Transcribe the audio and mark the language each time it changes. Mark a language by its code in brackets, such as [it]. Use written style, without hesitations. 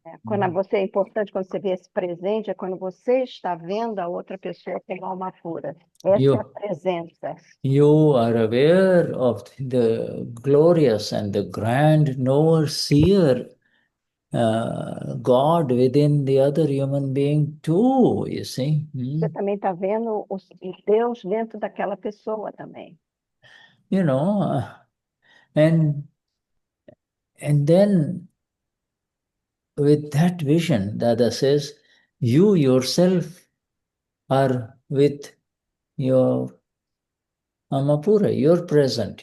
[pt] falar, quando você é importante, quando você vê esse presente, é quando você está vendo a outra pessoa como alma pura. Essa é a presença. [en] You are aware of the glorious and the grand knower seer God within the other human being too, you see. [pt] Você também está vendo o Deus dentro daquela pessoa também. [en] you know, and then with that vision, Dada says, you yourself are with your Amapura, you're present.